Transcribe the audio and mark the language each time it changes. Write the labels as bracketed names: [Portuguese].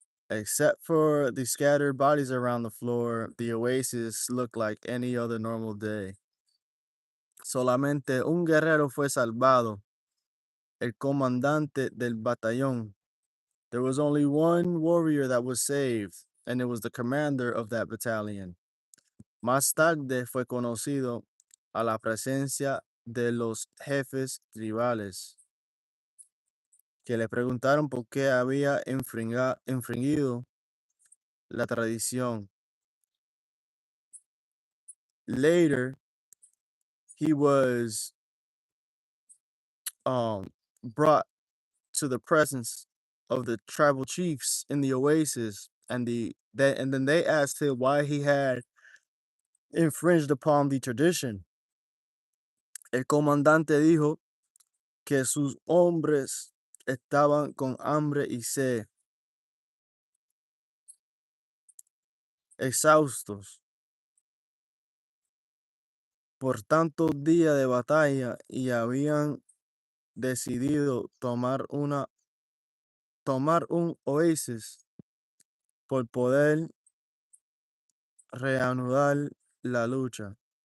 [English] Except for the scattered bodies around the floor, the oasis looked like any other normal day. [Spanish] Solamente un guerrero fue salvado, el comandante del batallón. [English] There was only one warrior that was saved, and it was the commander of that battalion. [Spanish] Más tarde fue conocido a la presencia de los jefes tribales, que le preguntaron por qué había infringido la tradición. [English] Later, he was brought to the presence of the tribal chiefs in the oasis, and then they asked him why he had infringed upon the tradition. [Spanish] El comandante dijo que sus hombres estaban con hambre y sed, exhaustos por tantos días de batalla y habían decidido tomar un oasis por poder reanudar la lucha.